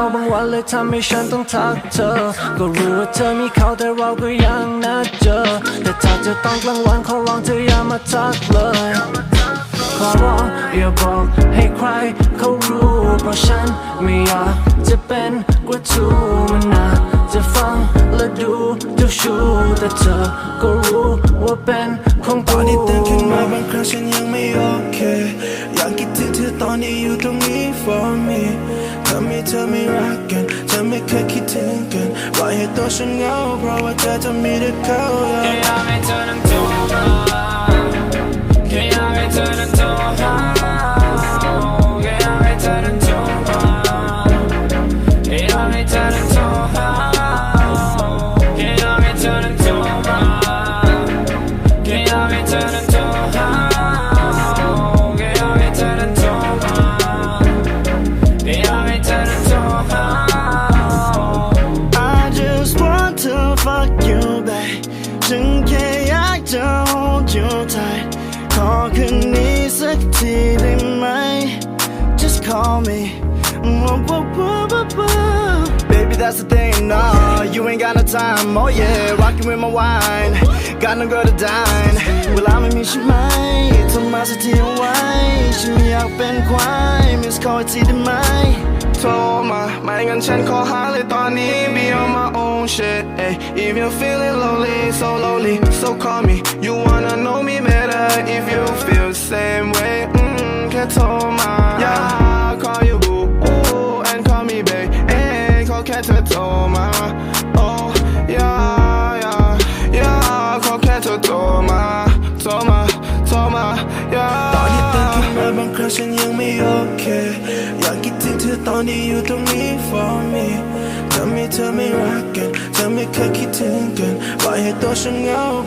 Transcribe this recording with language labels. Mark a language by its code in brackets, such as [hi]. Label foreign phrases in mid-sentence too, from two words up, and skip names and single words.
[th] บางวันเลยทำให้ฉันต้องทักเธอก็รู้ว่าเธอมีเขาแต่เราก็ยังนัดเจอแต่ถ้าเจอตอนกลางวันขอร้องเธออย่ามาทักเลยขอร้องอย่าบอกให้ใครเขารู้เพราะฉันไม่อยากจะเป็นกระทู้มันน่าจะฟังและดูเจ้าชู้แต่เธอก็รู้ว่าเป็นของกู ตอนที่ตื่นขึ้นมาบางครั้งฉันยังไม่โอเคอยากคิดถึงเธอตอนที่อยู่ตรงนี้ [en] for me [th] ทำ ให้เธอไม่รักกันเธอไม่เคยคิดถึงกันปล่อยให้ตัวฉันเหงา เพราะว่าเธอจะมีแต่เขาแค่อยากให้เธอนั้นโทรมาแค่อยากให้เธอนั้นโทรหาแค่อยากให้เธอนั้นโทรมาแค่อยากให้เธอนั้นโทรหาแค่อยากให้เธอนั้นโทรมาแค่อยากให้เธอนั้นโทรหาแค่อยากให้เธอนั้นโทรมาแค่อยากให้เธอนั้นโทรหา [en] I just want to fuck you babe [th] ฉันแค่อยากจะ [en] hold you tight [th] ขอคืนนี้สักทีได้ไหม [en] Just call me Baby that's the thing no you ain't got no time oh yeah rockin' with my wine got no girl to dine [th] เวลาไม่มีใช่ไหมโทรมาสักทีเอาไว้ฉันไม่อยากเป็นควาย [en] miss call [th] ทีได้ไหมโทรมาไม่งั้นฉันขอหาเลยตอนนี้ [en] be on my own shit ay. If you're feeling lonely so call me you wanna know me better if you feel the same way [th] แค่โทรมา [en] yeah call you boo and call me babe [th] ขอแค่เธอโทรมา [en] oh yeah [th] ขอแค่เธอโทรมา yeah ตอนที่ตื่นขึ้นมาบางครั้งฉันยังไม่โอเคอยากคิดถึงเธอตอนที่อยู่ตรงนี้ [en] for me [th] ทำให้เธอไม่รักกันเธอไม่เคยคิดถึงกันปล่อยให้ตัวฉันเหงา